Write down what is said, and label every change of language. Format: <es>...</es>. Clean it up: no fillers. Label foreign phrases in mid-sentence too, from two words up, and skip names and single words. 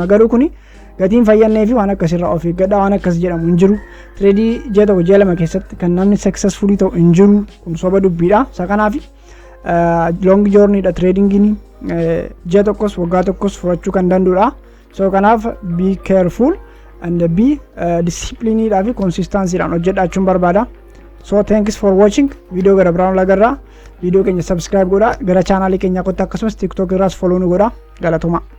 <om>Garuu kuni gatiin fayyannee fi waan akkasirraa of eeggadhaa. Waan akkas jedhamu hin jiru. Tireedii ji'a tokko ji'a lama keessatti kan namni successfully ta'u hin jiru. Kun soba dubbiidha. Isa kanaaf</om> <en>long journey</en> <om>dha tradingin ji'a tokkos waggaa tokkos fudhachuu kan danda'udha. So kanaaf</om> <en>be careful and be disciplined</en> <om>fi consistency dhaan hojjedhaachuun barbaada.</om> <en>So thanks for watching.</en> <om>Video gara biraan lagarraa video keenya subscribe godhaa. Gara channel keenya kottaa akkasumas TikTok irraas follow nu godhaa. Galatuma.</om>